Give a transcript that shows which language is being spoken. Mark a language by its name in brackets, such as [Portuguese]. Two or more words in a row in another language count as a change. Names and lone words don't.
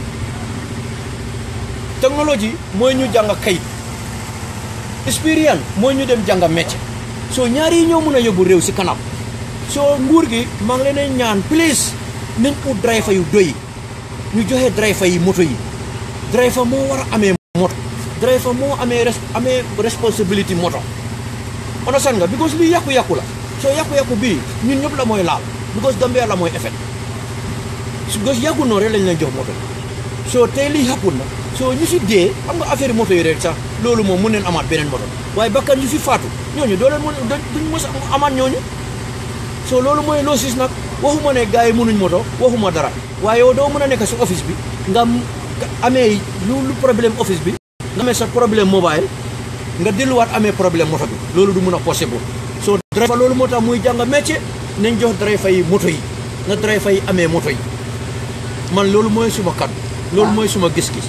[Wolof] technologie mooy ñu jàng kayit expérience mooy ñu dem jàng métier so ñaari yi ñoo mën a yóbbu réew si kanam soo nguur gi maa ngi leen ñaan please nañ ut driver yu doy ñu joxe driver yi moto yi driver moo war a amee moto driver moo amee responsibility moto understand nga because lii yàqu-yàqu la soo yàqu-yàqu bii ñun ñëpp la mooy laal because Gambia la mooy effet because yàggu noonu rek lañ leen jox moto soo tey lii xappul na soo ñu si dee xam nga affaire moto yi rek sax loolu moom mun neen amaat beneen moto waaye bakkan ñu fi faatu ñooñu doo leen duñ mos amaat ñooñu soo loolu mooy loo sis nag waxuma ne gars yi mënuñ moto waxuma dara waaye yow doo mën a nekk si office bi nga amee lu problème office bi nga amee sa problème mobile nga delluwaat amee problème moto bi loolu du mun a possible soo driver loolu moo tax muy jàng métier nañ jox driver yi moto yi nga driver yi amee moto yi man loolu mooy suma kàddu loolu mooy suma gis-gis